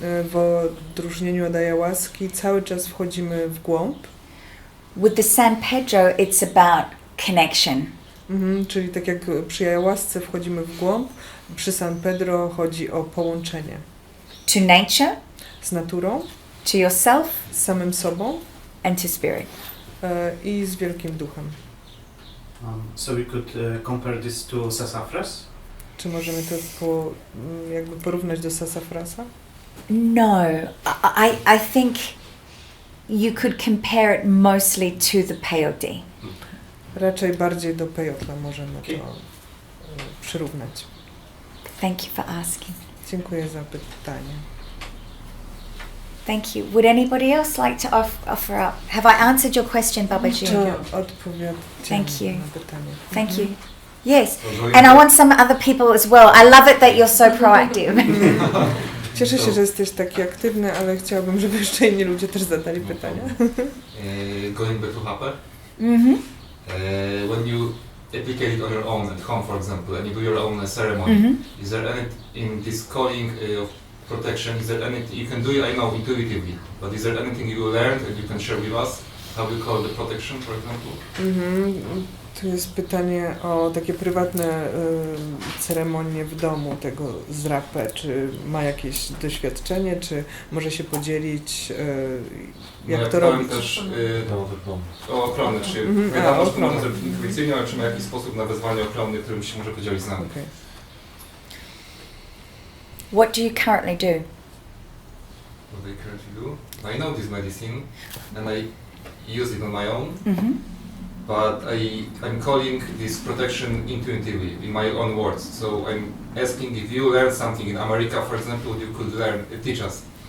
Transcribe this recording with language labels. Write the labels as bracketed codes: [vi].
[pl] W odróżnieniu od ayahuaski cały czas wchodzimy w głąb. [en] With the San Pedro, it's about connection. [pl] Czyli tak jak przy ayahuasce wchodzimy w głąb, przy San Pedro chodzi o połączenie. [en] To nature, [pl] Z naturą, [en] to yourself, [pl] z samym sobą [en] and to spirit. [pl] I z wielkim duchem. [en] So we could compare this to sassafras? [pl] Czy możemy to jakby porównać do sassafrasa? [en] No, I think you could compare it mostly to the peyote. [pl] Raczej bardziej do peyotla możemy to przyrównać. [en] Thank you for asking. [pl] Dziękuję za pytanie. [en] Thank you. Would anybody else like to offer up? Have I answered your question, Babaji? [pl] To odpowiedziałem [en] Thank you. [pl] na pytanie. [en] Thank you. Yes. And I want some other people as well. I love it that you're so proactive. [pl] Cieszę się, że jesteś taki aktywny, ale chciałabym, żeby jeszcze inni ludzie też zadali pytania. [en] Going back to Hape, Mm-hmm. when you applicate it on your own at home, for example, and you do your own ceremony, Mm-hmm. is there any in this calling of protection? Is there anything you can do it? I know intuitively, but is there anything you learned and you can share with us? How you call the protection, for example? [pl] Tu jest pytanie o takie prywatne ceremonie w domu tego z rapę. Czy ma jakieś doświadczenie, czy może się podzielić, jak to robić? Też o ochronę, czy wiadomo, że to można zrobić intuicyjnie, ale czy ma jakiś sposób na wezwanie ochrony, którym się może podzielić z nami? [en] Okay. What do you currently do? What I currently do? I know this medicine and I use it on my own, Mm-hmm. but I'm calling this protection intuitively in my own words. So I'm asking if you learn something in America, for example, you could teach us.